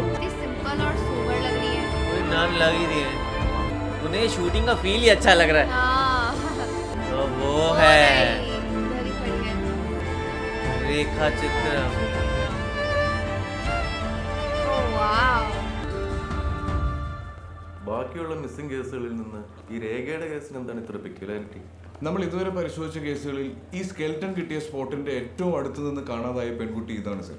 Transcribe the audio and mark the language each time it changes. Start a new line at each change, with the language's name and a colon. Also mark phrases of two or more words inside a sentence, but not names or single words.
Hindi: इतनी सिंपल और सोबर लग रही है। कोई नाम लग ही रही है, उन्हें शूटिंग का फील ही अच्छा लग रहा है। हाँ, तो वो है नहीं, इधर ही खड़ी है। रेखा चित्रम.
English: Oh, wow.
Malayalam: ബാക്കിയുള്ള മിസ്സിംഗ് കേസുകളിൽ നിന്ന് ഈ രേഖയുടെ കേസിന് എന്താണ് ഇത്ര പെക്യുലാരിറ്റി? നമ്മൾ ഇതുവരെ പരിശോധിച്ച കേസുകളിൽ ഈ സ്കെൽറ്റൺ കിട്ടിയ സ്പോട്ടിന്റെ ഏറ്റവും അടുത്ത് നിന്ന് കാണാതായ പെൺകുട്ടി ഇതാണ് സർ.